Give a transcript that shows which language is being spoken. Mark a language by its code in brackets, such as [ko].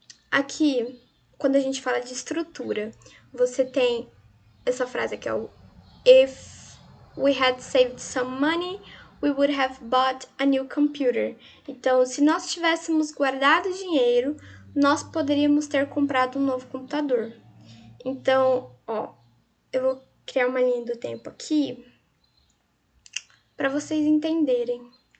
[pt] Aqui, quando a gente fala de estrutura, você tem essa frase aqui, ó. [en] If we had saved some money, we would have bought a new computer. [pt] Então, se nós tivéssemos guardado dinheiro, nós poderíamos ter comprado um novo computador. Então, ó, eu vou criar uma linha do tempo aqui para vocês entenderem.